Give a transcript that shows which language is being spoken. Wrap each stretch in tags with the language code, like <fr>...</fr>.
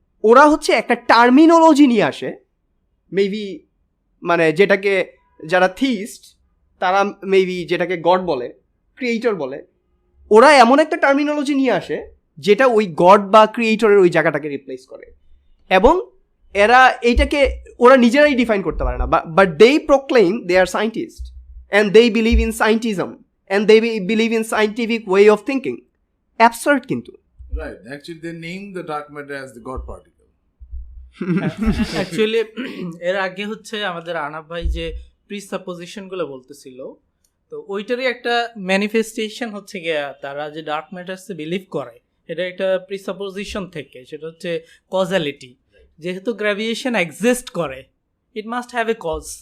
<bn>ওরা হচ্ছে একটা টার্মিনোলজি নিয়ে আসে, মেবি মানে যেটাকে যারা থিস্ট তারা মেবি যেটাকে গড বলে, ক্রিয়েটর বলে, ওরা এমন একটা টার্মিনোলজি নিয়ে আসে যেটা ওই গড বা ক্রিয়েটরের ওই জায়গাটাকে রিপ্লেস করে, এবং এরা এইটাকে ওরা নিজেরাই ডিফাইন করতে পারে না,</bn> <en>But they proclaim they are scientist and they believe in scientism and they believe in scientific way of thinking.</en> <bn>Absurd কিন্তু।</bn> <en>Right. Actually, they name the dark matter as the God particle.</en> <bn>Actually এর আগে হচ্ছে আমাদের আনাব ভাই যে প্রিসাপোজিশন গুলো বলতেছিল, তো ওইটারই একটা ম্যানিফেস্টেশন হচ্ছে গিয়া তারা যে ডার্ক ম্যাটার্সে বিলিভ করে, এটা একটা প্রিসাপোজিশন থেকে, সেটা হচ্ছে কজালিটি। যেহেতু গ্র্যাভিটেশন এক্সিস্ট করে,</bn> <en>It must have a cause.</en>